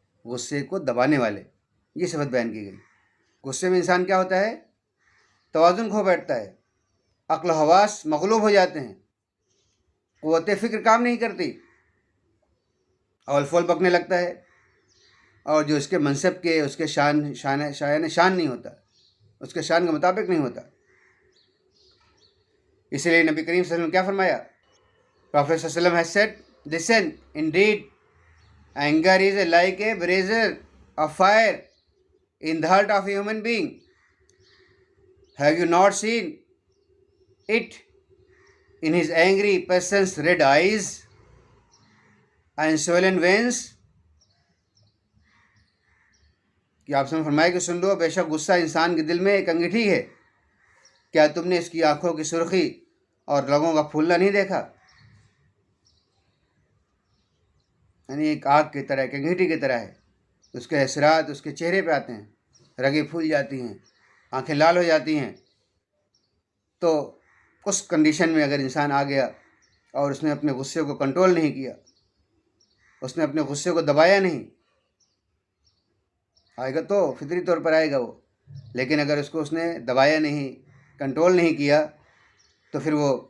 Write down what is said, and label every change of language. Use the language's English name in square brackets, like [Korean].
[Urdu] غصے کو دبانے والے، یہ صفت بیان کی گئی۔ غصے میں انسان کیا ہوتا ہے؟ توازن کھو بیٹھتا ہے، عقل و حواس مغلوب ہو جاتے ہیں، قوت فکر کام نہیں کرتی، اول فول بکنے لگتا ہے، اور جو اس کے منصب کے، اس کے شان نہیں ہوتا، اس کے شان کے مطابق نہیں ہوتا۔ اسی لیے نبی کریم صلی اللہ علیہ وسلم کیا فرمایا؟ [English] Prophet صلی اللہ علیہ وسلم has said, listen, indeed, anger is like a brazier of fire in the heart of a human being. Have you not seen it in his angry person's red eyes and swollen veins? [Urdu] کہ آپ سے فرمایا کہ سن لو، بے شک غصہ انسان کے دل میں ایک انگیٹھی ہے، کیا تم نے اس کی آنکھوں کی سرخی اور رگوں کا پھولنا نہیں دیکھا؟ یعنی ایک آگ کی طرح، ایک انگیٹھی کی طرح ہے، اس کے اثرات اس کے چہرے پہ آتے ہیں، رگیں پھول جاتی ہیں، آنکھیں لال ہو جاتی ہیں۔ تو اس کنڈیشن میں اگر انسان آ گیا اور اس نے اپنے غصے کو کنٹرول نہیں کیا، اس نے اپنے غصے کو دبایا نہیں، آئے گا تو فطری طور پر آئے گا وہ، لیکن اگر اس کو اس نے دبایا نہیں، کنٹرول نہیں کیا، تو پھر وہ